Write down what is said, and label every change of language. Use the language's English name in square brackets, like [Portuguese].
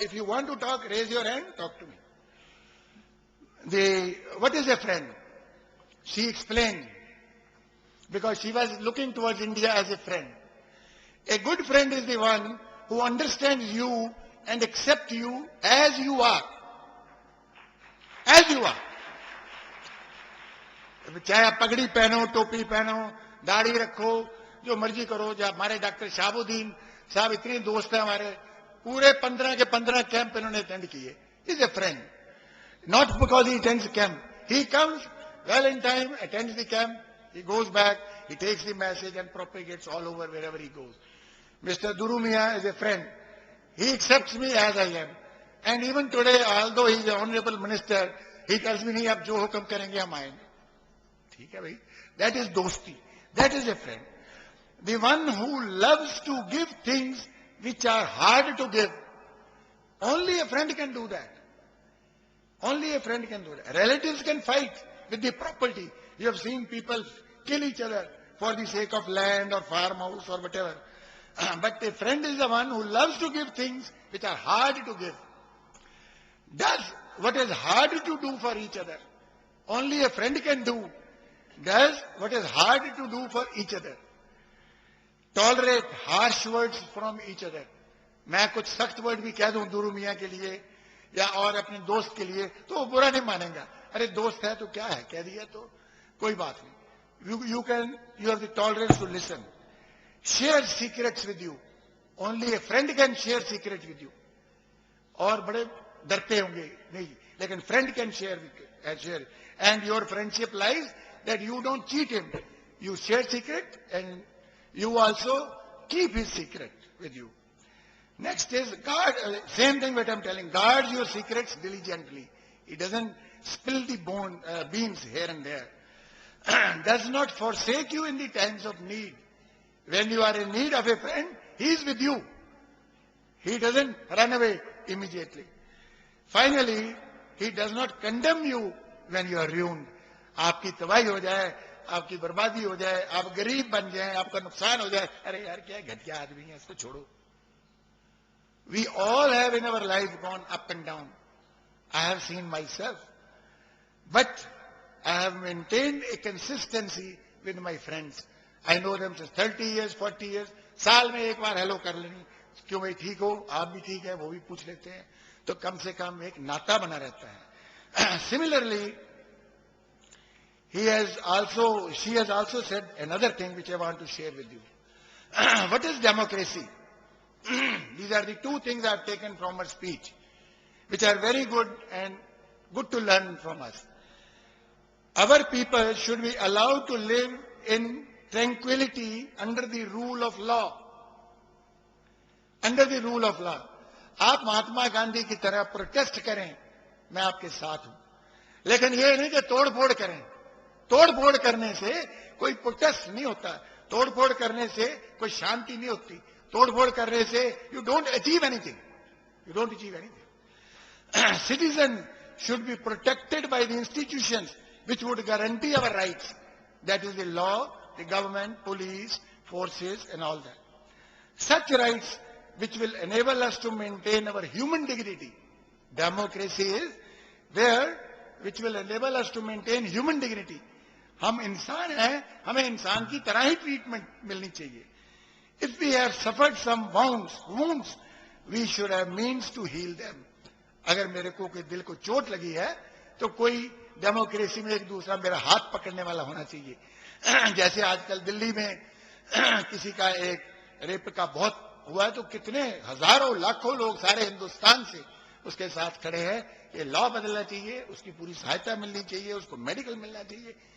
[English] If you want to talk, raise your hand, talk to me. What is a friend? She explained, because she was looking towards India as a friend. A good friend is the one who understands you and accepts you as you are. As you are. [Hindi] चाहे आप पगड़ी पहनो, टोपी पहनो, दाढ़ी रखो, जो मर्जी करो. जब हमारे डॉक्टर शाहबुद्दीन साहब इतने दोस्त हैं हमारे, पूरे 15 के 15 कैंप इन्होंने अटेंड किए. [English] Is a friend. Not because he attends the camp. He comes well in time, attends the camp, he goes back, he takes the message and propagates all over wherever he goes. Mr. Duru Miah is a friend. He accepts me as I am. And even today, although he is an honorable minister, he tells me, [Hindi] नहीं आप जो हुक्म करेंगे हम आएंगे. ठीक है भाई. [English] That is dosti. That is a friend. The one who loves to give things which are hard to give. Only a friend can do that. Only a friend can do that. Relatives can fight with the property. You have seen people kill each other for the sake of land or farmhouse or whatever. But a friend is the one who loves to give things which are hard to give. Does what is hard to do for each other. Only a friend can do. Does what is hard to do for each other. Tolerate harsh words from each other. [Hindi] मैं कुछ सख्त word भी कह दूं दुरू मियां के लिए या और अपने दोस्त के लिए तो वो बुरा नहीं मानेगा. अरे दोस्त है तो क्या है, कह दिया तो कोई बात नहीं. [English] You have the tolerance to listen. Share secrets with you. Only a friend can share secrets with you. [Hindi] और बड़े डरते होंगे नहीं, लेकिन [English] friend can share. And your friendship lies that you don't cheat him. You share secret and you also keep his secret with you. Next is guard, same thing what I'm telling, guard your secrets diligently. He doesn't spill the beans here and there. Does not forsake you in the times of need. When you are in need of a friend, he is with you. He doesn't run away immediately. Finally, he does not condemn you when you are ruined. [Hindi] आपकी तबाही हो जाए, आपकी बर्बादी हो जाए, आप गरीब बन जाए, आपका नुकसान हो जाए, अरे यार क्या घटिया आदमी है, इसको छोड़ो. [English] We all have in our life gone up and down. I have seen myself. But I have maintained a consistency with my friends. I know them since 30 years, 40 years. [Hindi] साल में एक बार हेलो कर लेनी. क्यों भाई ठीक हो, आप भी ठीक है, वो भी पूछ लेते हैं. तो कम से कम एक नाता बना रहता है. [English] Similarly, she has also said another thing which I want to share with you. What is democracy? These are the two things I have taken from her speech, which are very good and good to learn from us. Our people should be allowed to live in tranquility under the rule of law. Under the rule of law. [Hindi] आप महात्मा गांधी की तरह protest करें, मैं आपके साथ हूं. लेकिन ये नहीं कि तोड़ फोड़ करें. तोड़ फोड़ करने से कोई प्रोटेस्ट नहीं होता. तोड़ फोड़ करने से कोई शांति नहीं होती. तोड़ फोड़ करने से [English] you don't achieve anything. You don't achieve anything. Citizens should be protected by the institutions which would guarantee our rights. That is the law, the government, police, forces and all that. Such rights which will enable us to maintain our human dignity. Democracy is there which will enable us to maintain human dignity. [Hindi] हम इंसान हैं, हमें इंसान की तरह ही treatment मिलनी चाहिए. [English] If we have suffered some wounds, we should have means to heal them. [Hindi] अगर मेरे को के दिल को चोट लगी है, तो कोई डेमोक्रेसी में एक दूसरा मेरा हाथ पकड़ने वाला होना चाहिए। जैसे आजकल दिल्ली में किसी का एक रेप का बहुत हुआ है, तो कितने हजारों लाखों लोग सारे हिंदुस्तान से उसके साथ खड़े हैं। ये लॉ बदलना चाहिए, उसकी पूरी सहायता मिलनी चाहिए, उसको मेडिकल मिलना चाहिए।